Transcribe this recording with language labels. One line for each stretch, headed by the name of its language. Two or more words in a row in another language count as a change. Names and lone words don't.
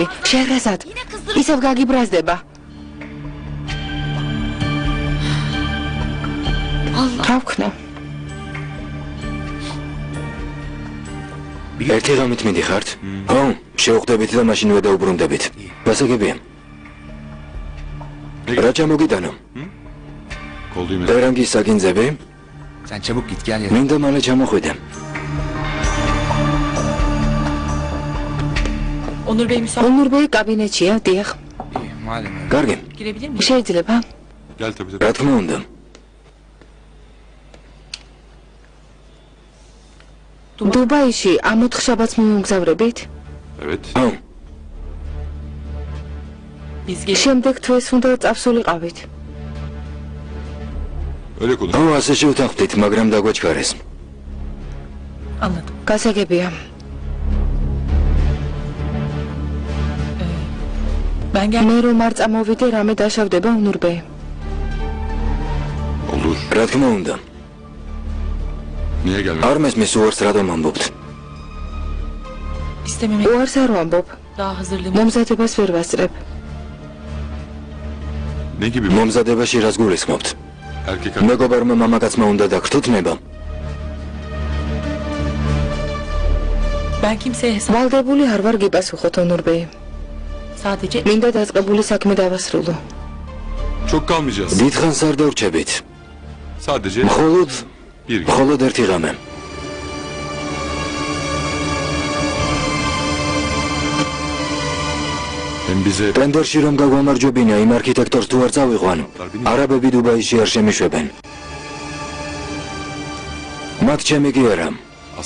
Georgian: შეჰრაზად. ისევ გაგიბრაზდება. რა ვქნა? ერთი ღამით მიდიხართ? ო, შევხვდებით და მაშინ ვედაუბრუნდებით. გასაგებია. რა ჩამოგიტანო?
Turkish: Kol düğmesi.
Georgian: პერანგის საგინძები?
Turkish: Sen çabuk git gel ya.
Georgian: მინდა მალე ჩამოხვიდე. ონურბეი კაბინეტშია, დიახ.
Turkish: İyi, madem öyle.
Georgian: კარგი, შეიძლება?
Turkish: Gel tabii
Georgian: რა
Turkish: tabii.
Georgian: თქმა უნდა. დუბაიში ამ 4 შაბათს მივმგზავრებით?
Turkish: Evet.
Georgian: ო, შემდეგ თვეს უნდა წავსულიყავით.
Turkish: Öyle konuş.
Georgian: ო, ასე შევთანხმდით, მაგრამ დაგვაჩქარეს. გასაგებია. მე რომ არ წამოვიდე, რამე დაშავდება ონურბე.
Turkish: Olur.
Georgian: რა თქმა უნდა.
Turkish: Niye gelmedin?
Georgian: არ მესმის უარს რატომ ამბობთ? უარს არ ვამბობ. მომზადებას ვერ ვასწრებ.
Turkish: Ne gibi?
Georgian: მომზადებაში რას გულისხმობთ?
Turkish: Erkek
Georgian: მეგობარმა მამაკაცმა უნდა დაგრთუთნება? ვალდებული არ ვარ გიპასუხოთ ონურბეი. მინდა დაწყებული საქმე დავასრულო.
Turkish: Çok kalmayacağız.
Georgian: დიდხანს არ დავრჩებით.
Turkish: Sadece
Georgian: მხოლოდ
Turkish: bir gün.
Georgian: მხოლოდ ერთი ღამე.
Turkish: Hem bize
Georgian: ტენდერში რომ გაგვამარჯვებინა იმ არქიტექტორს თუ არ წავიყვან, არაბები დუბაიში არ შემიშვებენ. მათ ჩემი კი არა.
Turkish: asıl